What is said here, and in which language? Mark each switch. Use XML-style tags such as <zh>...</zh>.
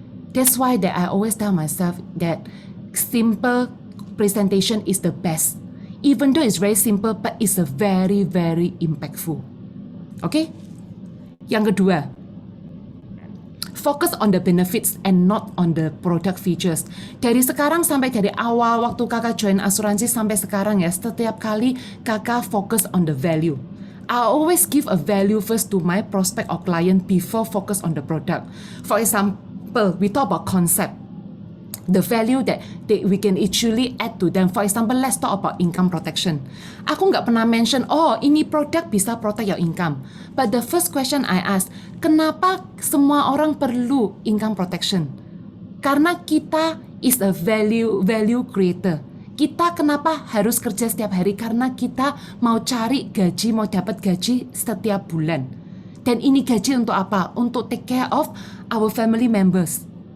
<en>That's why that I always tell myself that simple presentation is the best. Even though it's very simple, but it's a very, very impactful. Okay?</en> <id>Yang kedua,</id> <en>focus on the benefits and not on the product features.</en> <id>Dari sekarang sampai dari awal waktu kakak join asuransi sampai sekarang ya, setiap kali kakak</id> <en>focus on the value. I always give a value first to my prospect or client before focus on the product. For example, we talk about concept. The value that we can actually add to them. For example, let's talk about income protection.</en> <id>Aku nggak pernah mention, oh ini produk bisa</id> <en>protect your income. But the first question I ask,</en> <id>kenapa semua orang perlu</id> <en>income protection?</en> <id>Karena kita</id> <en>is a value creator.</en> <id>Kita kenapa harus kerja setiap hari? Karena kita mau cari gaji, mau dapat gaji setiap bulan. Dan ini gaji untuk apa? Untuk</id> <en>take care of our family members.</en>